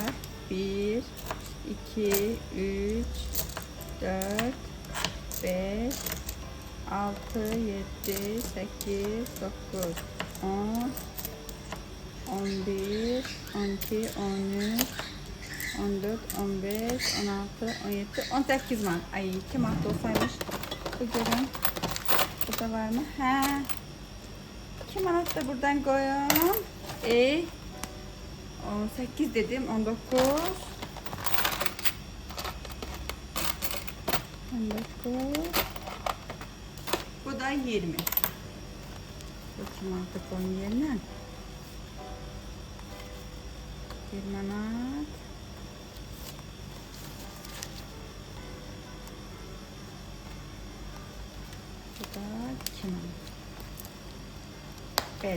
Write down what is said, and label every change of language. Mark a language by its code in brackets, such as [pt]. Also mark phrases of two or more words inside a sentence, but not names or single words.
[az] 1, 2, 3, 4, 5, 6, 7, 8, 9, 10, 11, 12, 13, 14, 15, 16, 17, 18 var. Ay, 2 manat olsaymış. Bu görün. Burada var mı? Hə. [tr] 2 manat da buradan koyun. 18 dedim, 19. 19. Bu da 20. Bakayım artık onun yerine. 1 manat. Bu da 2 manat. [az] Belə.